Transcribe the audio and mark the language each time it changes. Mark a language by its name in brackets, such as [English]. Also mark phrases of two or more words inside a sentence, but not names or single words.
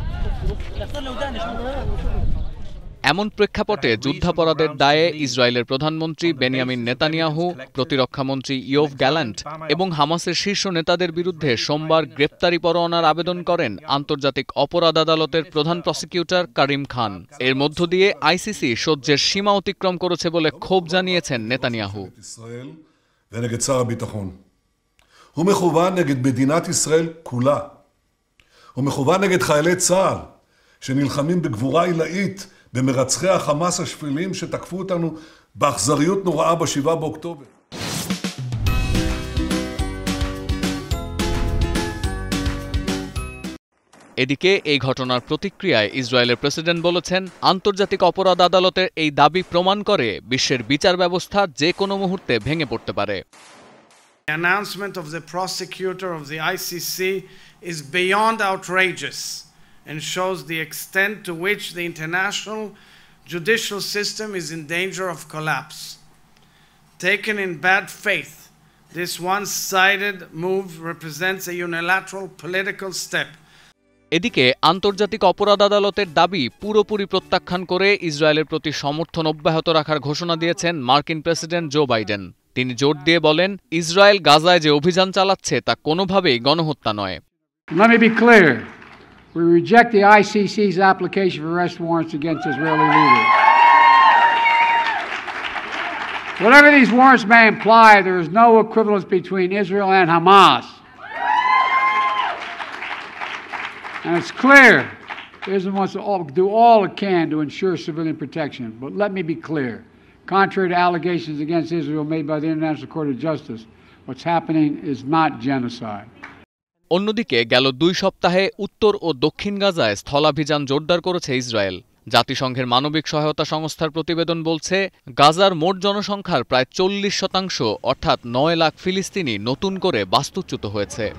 [Bangla] এমন প্রেক্ষাপটে যুদ্ধাপরাধের দায়ে ইসরায়েলের প্রধানমন্ত্রী বেনিয়ামিন নেতানিয়াহু, প্রতিরক্ষামন্ত্রী ইয়োভ গ্যালান্ট এবং হামাসের শীর্ষ নেতাদের বিরুদ্ধে সোমবার গ্রেপ্তারি পরোয়ানার আবেদন করেন আন্তর্জাতিক অপরাধ আদালতের প্রধান প্রসিকিউটর কারিম খান। এর মধ্য দিয়ে আইসিসি সহ্যের সীমা অতিক্রম করেছে বলে ক্ষোভ জানিয়েছেন নেতানিয়াহু। [Hebrew] הוא מכוון נגד מדינת ישראל כולה. הוא מכוון נגד חיילי צה"ל שנלחמים בגבורה עילאית במרצחי החמאס השפלים שתקפו אותנו באכזריות נוראה ב7 באוקטובר. [Bangla] এদিকে এই ঘটনার প্রতিক্রিয়ায় ইসরায়েলের প্রেসিডেন্ট বলেছেন, আন্তর্জাতিক অপরাধ আদালতের এই দাবি প্রমাণ করে বিশ্বের বিচার ব্যবস্থা যে কোনো মুহূর্তে ভেঙে পড়তে পারে। [English] The announcement of the prosecutor of the ICC is beyond outrageous and shows the extent to which the international judicial system is in danger of collapse. Taken in bad faith, this one-sided move represents a unilateral political step. [Bangla] এদিকে আন্তর্জাতিক অপরাধ আদালতের দাবি পুরোপুরি প্রত্যাখ্যান করে ইসরায়েলের প্রতি সমর্থন অব্যাহত রাখার ঘোষণা দিয়েছেন মার্কিন প্রেসিডেন্ট জো বাইডেন। তিনি জোর দিয়ে বলেন, ইসরায়েল গাজায় যে অভিযান চালাচ্ছে তা কোনোভাবেই গণহত্যা নয়। [English] Let me be clear. We reject the ICC's application for arrest warrants against Israeli leaders. Whatever these warrants may imply, there is no equivalence between Israel and Hamas. And it's clear Israel wants to do all it can to ensure civilian protection. But let me be clear. Contrary to allegations against Israel made by the International Court of Justice, what's happening is not genocide. [Bangla] অন্যদিকে গেল ২ সপ্তাহে উত্তর ও দক্ষিণ গাজায় স্থলাভিযান জোরদার করেছে ইসরায়েল। জাতিসংঘের মানবিক সহায়তা সংস্থার প্রতিবেদন বলছে, গাজার মোট জনসংখ্যার প্রায় ৪০% অর্থাৎ ৯ লাখ ফিলিস্তিনি নতুন করে বাস্তুচ্যুত হয়েছে।